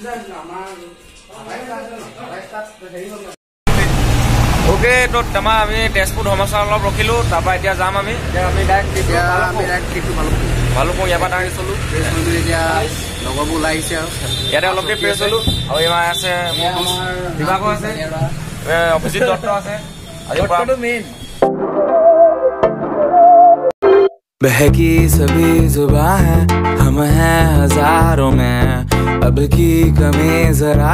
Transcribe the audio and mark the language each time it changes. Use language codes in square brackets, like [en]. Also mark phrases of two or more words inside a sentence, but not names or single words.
[as] ওকে তো আমাৰ আমি তেজপুৰ ধৰ্মশালা অলপ ৰখিলো তাৰপৰা এতিয়া যাম আমি ডাইৰেক্ট ভালুকপুং ইয়াৰ পৰা ডাইৰেক্ট চলো এতিয়া লগৰবোৰ ওলাই আহিছে আৰু ইয়াতে অলপ দেৰি ফ্ৰেছ হলো আৰু এইবাৰ আছে বিভাগো আছে অভিজিত দত্ত আছে মেইন [hi] बहकी सभी जुबां है हम हैं हजारों में अब की कमी जरा